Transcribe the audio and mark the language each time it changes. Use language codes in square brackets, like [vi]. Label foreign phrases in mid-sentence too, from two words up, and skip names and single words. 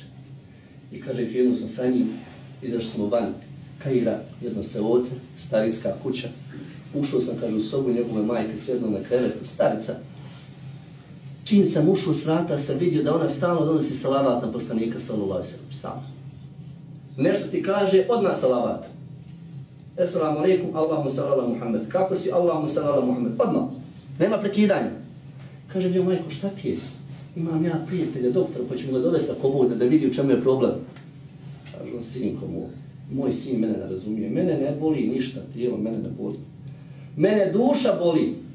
[bs] I kaže, krenuo sam sa njim, izašli smo van Kaira, jedno seoce, starinska kuća. Ušao sam, kaže, u sobu njegove majke, sjedno na krevetu, starica. Čim sam ušao s vrata, sam vidio da ona stalno donosi salavat na poslanika [ar] صلى الله عليه وسلم, [bs] stalno. Nešto ti kaže, odmah salavat. [ar] السلام عليكم، اللهم صل على محمد. [bs] Kako si, [ar] اللهم صل على محمد? [bs] Odmah. Nema prekidanja. Kaže mi, majko, šta ti je? Imam ja prijatelja, doktora, pa ću ga dovesti ako bude da vidi u čemu je problem. Kaže on, sinko moj sin mene ne razumije. Mene ne boli ništa, tijelo mene ne boli. Mene duša boli.